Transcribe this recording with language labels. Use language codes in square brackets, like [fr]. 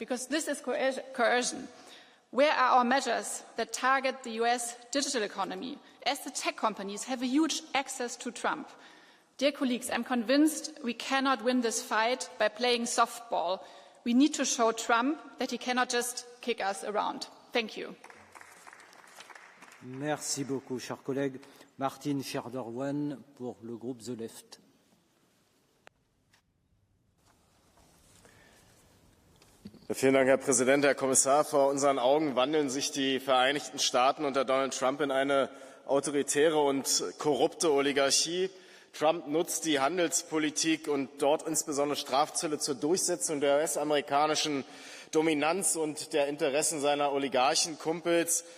[en] Because this is coercion. Where are our measures that target the US digital economy, as the tech companies have a huge access to Trump? Dear colleagues, I'm convinced we cannot win this fight by playing softball. We need to show Trump that he cannot just kick us around. Thank you. [fr] Merci beaucoup, chers collègues. Martin Scherderwan pour le groupe The Left. [de] Vielen Dank, Herr Präsident, Herr Kommissar. Vor unseren Augen wandeln sich die Vereinigten Staaten unter Donald Trump in eine autoritäre und korrupte Oligarchie. Trump nutzt die Handelspolitik und dort insbesondere Strafzölle zur Durchsetzung der US-amerikanischen Dominanz und der Interessen seiner Oligarchenkumpels.